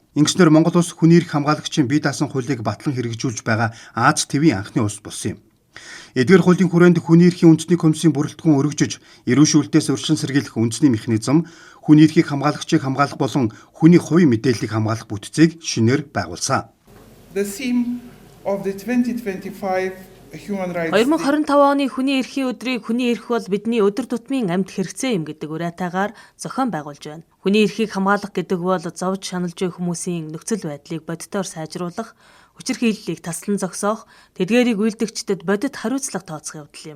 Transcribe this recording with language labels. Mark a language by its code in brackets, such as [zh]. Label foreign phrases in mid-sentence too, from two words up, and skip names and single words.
[mn] Ингэснээр Монгол Улс хүний эрх хамгаалагчийн бие даасан хуулийг батлан хэрэгжүүлж байгаа Аз твийн анхны улс болсон юм. Эдгээр хуулийн хүрээнд хүний эрхийн үндэсний комиссийн бүрэлдэхүүн өргөжөж, эрүүшүүлэлтээс урьдчилан сэргийлэх үндэсний механизм, хүний эрхийг хамгаалагчийг хамгаалах болон хүний хувийн мэдээллийг хамгаалах бүтцийг шинээр байгуулсан. [en] The theme of the 2025 Human Rights [mn] 2025 оны хүний эрхийн өдрийг хүний эрх бол бидний өдөр тутмын амьд хэрэгцээ юм гэдэг уриатаагаар зохион байгуулж байна. Хүний эрхийг хамгаалах гэдэг бол зовж шаналж буй хүмүүсийн нөхцөл байдлыг бодитоор сайжруулах, хүчирхийллийг таслан зогсоох, тэдгээрийг үйлдэгчдэд бодит хариуцлага тооцох явдал юм.